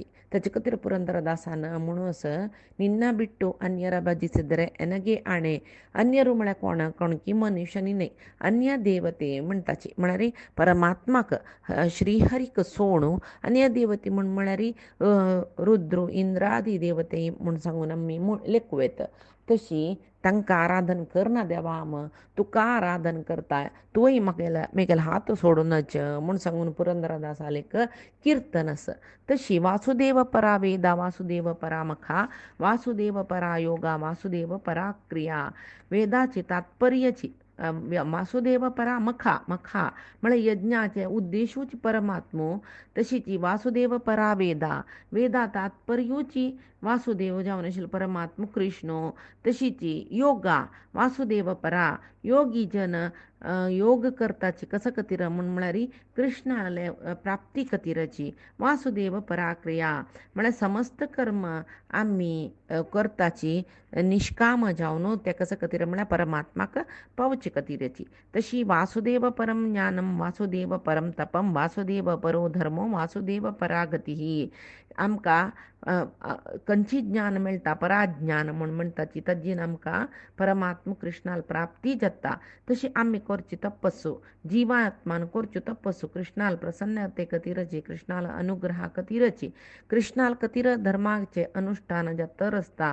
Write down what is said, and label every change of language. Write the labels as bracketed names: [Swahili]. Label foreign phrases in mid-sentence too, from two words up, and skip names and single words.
[Konkani] ताचे खातीर पुರಂದರದಾಸನ म्हणूस [Kannada] ನಿನ್ನ ಬಿಟ್ಟು ಅನ್ಯರ ಭಜಿಸಿದರೆ ಎನಗೆ ಆಣೆ [Konkani] अन्यरू म्हळ्यार कोणकी मनुष्यानी न्हय अन्य देवते म्हणटाची म्हळ्यार परमात्माक श्रीहरीक सोडून अन्य देवते म्हूण म्हळ्यार रुद्र इंद्रादी देवते म्हूण सांगून आमी लेखुवेत. तशी तांकां आराधन करना देवा तुका आराधन करता तुवें म्हगेलो हात सोडूनच म्हूण सांगून पुरंदरदासालेक कीर्तन आसा. [Sanskrit] तशी वासुदेव परा वेदा वासुदेव परा मखा वासुदेव परा योगा वासुदेव परा क्रिया. [Konkani] वेदाची तात्पर्याची [Sanskrit] वासुदेव परा मखा [Konkani] मखा म्हळ्यार यज्ञाचे उद्देशूच परमात्मो. तशीची [Sanskrit] वासुदेव परा वेदा [Konkani] वेदा तात्पर्यूची वासुदेव जावन आशिल्लो परमात्मा कृष्ण. तशीची [Sanskrit] योगा वासुदेव परा [Konkani] योगी जन योग करताची कसा खातीर म्हूण म्हळ्यार कृष्णाले प्राप्ती खातीरची. [Sanskrit] वासुदेव परा क्रिया [Konkani] म्हळ्यार समस्त कर्म आमी करताची निश्काम जावन ते कसा खातीर म्हळ्यार परमात्माक पावचे खातीरची. [Sanskrit] तशी वासुदेव परम ज्ञानम वासुदेव परम तपम वासुदेव परो धर्मो वासुदेव परा गती. [Konkani] आमकां खंयची ज्ञान मेळटा पराज्ञान म्हूण म्हणटाची ताजेन आमकां परमात्मा कृष्णाल प्राप्ती जाता. तशी आमी करची तपस्सू जिवात्मान करच्यो तपस्सू कृष्णाल प्रसन्नते खातीरची कृष्णाल अनुग्रहा खातीरची कृष्णाल खातीर धर्माचे अनुष्ठान जातर आसता.